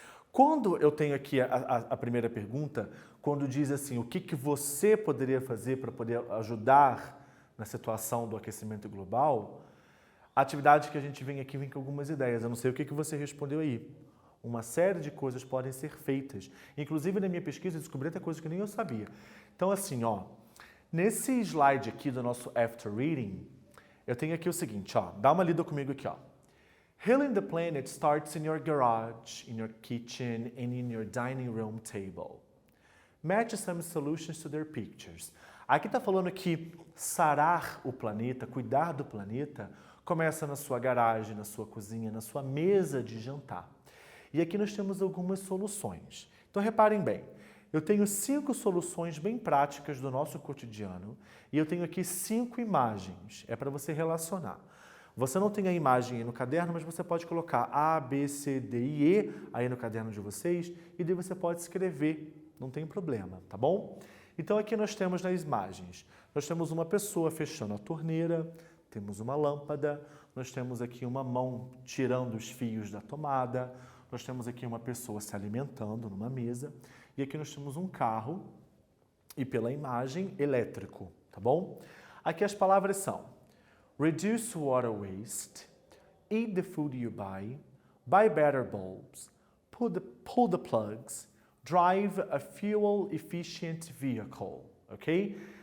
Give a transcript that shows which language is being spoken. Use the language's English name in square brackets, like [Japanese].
[Portuguese] Quando eu tenho aqui a primeira pergunta, quando diz assim, o que você poderia fazer para poder ajudar na situação do aquecimento global, a atividade que a gente vem aqui vem com algumas ideias. Eu não sei o que você respondeu aí. Uma série de coisas podem ser feitas. Inclusive, na minha pesquisa, eu descobri até coisas que nem eu sabia. Então, assim, ó, nesse slide aqui do nosso After Reading, eu tenho aqui o seguinte, ó, dá uma lida comigo aqui, ó. [English] Healing the planet starts in your garage, in your kitchen, and in your dining room table. Match some solutions to their pictures. [Portuguese] Aqui está falando que sarar o planeta, cuidar do planeta, começa na sua garagem, na sua cozinha, na sua mesa de jantar. E aqui nós temos algumas soluções. Então reparem bem, eu tenho 5 soluções bem práticas do nosso cotidiano e eu tenho aqui 5 imagens, é para você relacionar. Você não tem a imagem aí no caderno, mas você pode colocar A, B, C, D e E aí no caderno de vocês e daí você pode escrever, não tem problema, tá bom? Então aqui nós temos nas imagens, nós temos uma pessoa fechando a torneira, temos uma lâmpada, nós temos aqui uma mão tirando os fios da tomada, nós temos aqui uma pessoa se alimentando numa mesa e aqui nós temos um carro e pela imagem elétrico, tá bom? Aqui as palavras são [English] reduce water waste, eat the food you buy better bulbs, pull the plugs, drive a fuel efficient vehicle, ok?